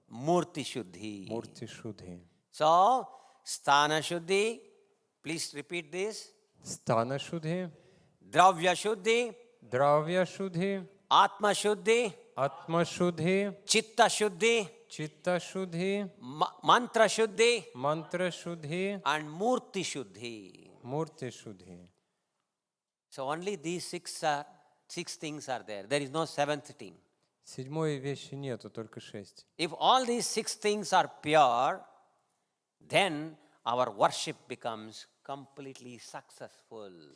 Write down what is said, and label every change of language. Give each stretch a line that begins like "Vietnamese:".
Sanskrit: Murti Shuddhi. Мурти Шудхи.
English: So, Sthana Shuddhi, please repeat this.
Sanskrit: Стана Шудхи, Dravya Shuddhi, Дравья Шудхи, Atma Shuddhi, Атма Шудхи, Chitta Shuddhi, Читта Шудхи, Mantra Shuddhi, Мантра Шудхи, and Murti Shuddhi. Мурти Шудхи.
English: So only these six things are there. There is no seventh thing.
Russian: Седьмой вещи нету, только 6.
English: If all these six things are pure, then our worship becomes completely successful.